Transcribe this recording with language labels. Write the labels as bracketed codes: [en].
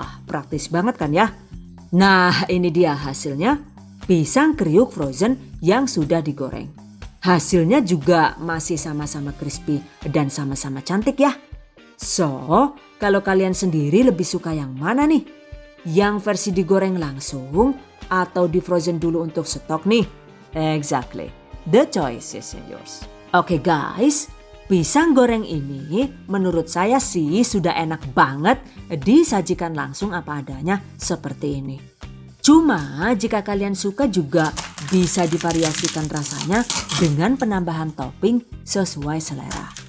[id] Praktis banget kan ya? Nah, ini dia hasilnya, pisang kriuk frozen yang sudah digoreng. Hasilnya juga masih sama-sama crispy dan sama-sama cantik ya. So, kalau kalian sendiri lebih suka yang mana nih? Yang versi digoreng langsung atau di frozen dulu untuk stok nih? [en] Exactly, the choice is yours. [id] Oke guys, pisang goreng ini menurut saya sih sudah enak banget disajikan langsung apa adanya seperti ini. Cuma jika kalian suka juga bisa divariasikan rasanya dengan penambahan topping sesuai selera.